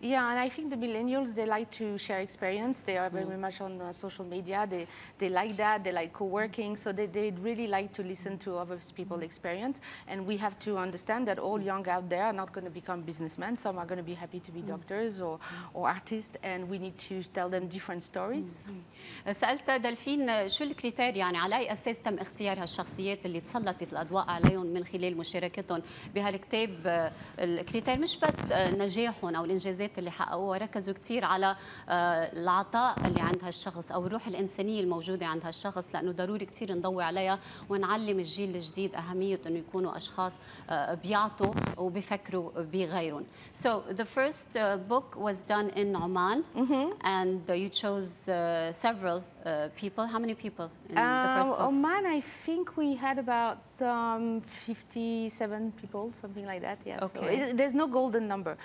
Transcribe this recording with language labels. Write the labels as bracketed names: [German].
[English] Yeah, and I think the millennials, they like to share experience. They are very much on social media. They like that. They like co-working. So they really like to listen to other people's experience. And we have to understand that all young out there are not going to become businessmen. Some are going to be happy to be doctors or artists, and we need to tell them different stories. [Arabic] سألت دلفين شو الكريتير، يعني على أي أساس تم اختيار هالشخصيات اللي تسلطت الأضواء عليهم من خلال مشاركتهم بهالكتاب؟ الكريتير مش بس نجاحهم أو الإنجازات اللي حققوها، ركزوا كثير على العطاء اللي عند هالشخص أو الروح الإنسانية الموجودة عند هالشخص، لأنه ضروري كثير نضوي عليها ونعلم الجيل الجديد أهمية إنه يكونوا أشخاص بيعطوا وبيفكروا بغيرهم. [English] So the first book was done in Oman, and you chose several people. How many people in the first book? Oman, I think we had about 57 people, something like that. Yes. Okay. So there's no golden number.